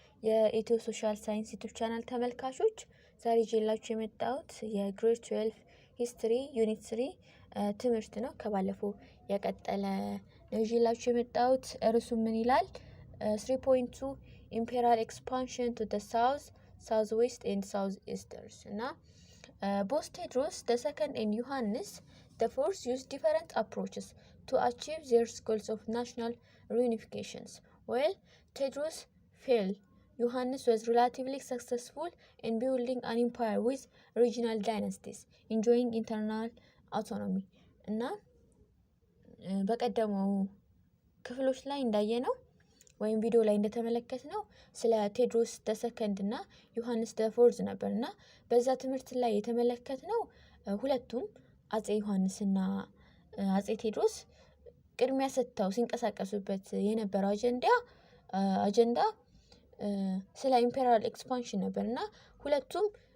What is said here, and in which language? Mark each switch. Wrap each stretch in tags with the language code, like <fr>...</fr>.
<am>የኢትዮ ሶሻል ሳይንስ ዩቲዩብ ቻናል ተመልካቾች ዛሬ ይዤላችሁ የመጣሁት የግሬድ 12 ሂስትሪ ዩኒት 3 ትምህርት ነው። ከባለፈው የቀጠለ ነው ይዤላችሁ የመጣሁት። እርሱ ምን ይላል?</am> <en>3.2 ኢምፔሪያል ኤክስፓንሽን ቱ ዘ ሳውዝ ዌስት ኤንድ ሳውዝ ኢስተርስ እና both Tedros II and Yohannes IV used different approaches to achieve their goals of national reunifications. While Tedros failed, Yohannes was relatively successful in building an empire with regional dynasties, enjoying internal autonomy.</en> <am>እና በቀደመው ክፍሎች ላይ እንዳየነው ወይም ቪዲዮ ላይ እንደተመለከትነው ስለ ቴድሮስ ተሰከንድ እና ዮሐንስ ደፎርዝ ነበርና በዛ ትምህርት ላይ የተመለከትነው ሁለቱም አጼ ዮሐንስና አጼ ቴድሮስ ቅድሚያ ሰጥተው ሲንቀሳቀሱበት የነበረው አጀንዳ ስለ ኢምፔሪያል ኤክስፓንሽን ነበርና ሁለቱም</am>